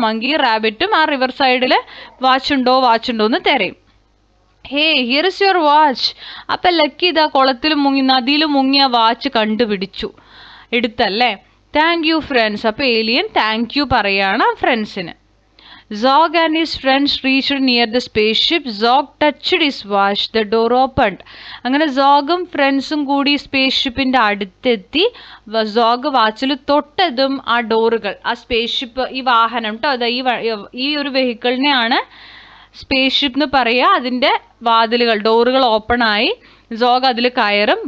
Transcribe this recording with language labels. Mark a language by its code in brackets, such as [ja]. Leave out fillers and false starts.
[ml] മങ്കിയും റാബിറ്റും ആ റിവർ സൈഡിൽ വാച്ചുണ്ടോ എന്ന് തിരയും. [en] Hey here is your watch. [ml] അപ്പം ലക്കി ഇതാ കുളത്തിൽ മുങ്ങി, നദിയിൽ മുങ്ങിയ വാച്ച് കണ്ടുപിടിച്ചു, എടുത്തല്ലേ. [en] Thank you friends. [ml] അപ്പോൾ ഏലിയൻ താങ്ക് യു പറയാണ് ഫ്രണ്ട്സിന്. [en] Zog and his friends reached near the spaceship. Zog touched his watch. The door opened. [ml] അങ്ങനെ സോഗും ഫ്രണ്ട്സും കൂടി സ്പേസ്ഷിപ്പിന്റെ അടുത്തെത്തി. സോഗ് വാച്ചിൽ തൊട്ടതും ആ ഡോറുകൾ, ആ സ്പേസ്ഷിപ്പ്, ഈ വാഹനം കേട്ടോ, അതാ ഈ ഒരു വെഹിക്കിളിനെയാണ് സ്പേസ്ഷിപ്പ് എന്ന് പറയുക. അതിന്റെ വാതിലുകൾ, ഡോറുകൾ ഓപ്പൺ ആയി. സോഗ് അതിൽ കയറും.